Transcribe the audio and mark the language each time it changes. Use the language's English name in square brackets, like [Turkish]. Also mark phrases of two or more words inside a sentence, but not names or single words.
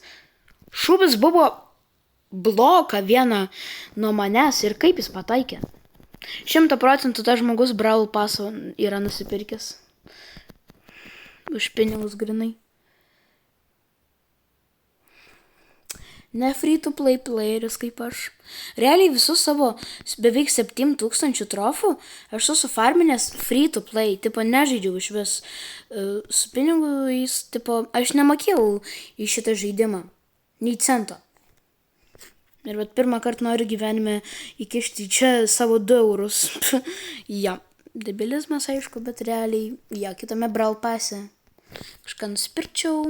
[Lithuanian] Šūvis buvo bloką vieną nuo manęs ir kaip jis pataikė. 100% tas žmogus Brawl Pass'o yra nusipirkęs. Už pinigus grinai. Ne [English] free to play [Lithuanian] playeris kaip aš. Realiai visus savo beveik 7000 trofų aš sufarminęs [English] free to play. [Lithuanian] Tipo, nežaidžiau iš vis su pinigais. Tipo, aš nemokėjau į šitą žaidimą. Nei cento. Ir bet pirmą kartą noriu gyvenime įkišti čia savo 2 eurus. Ja, debilizmas aišku, bet realiai, ja, kitame Brawl Pass'e kažką nusipirkčiau.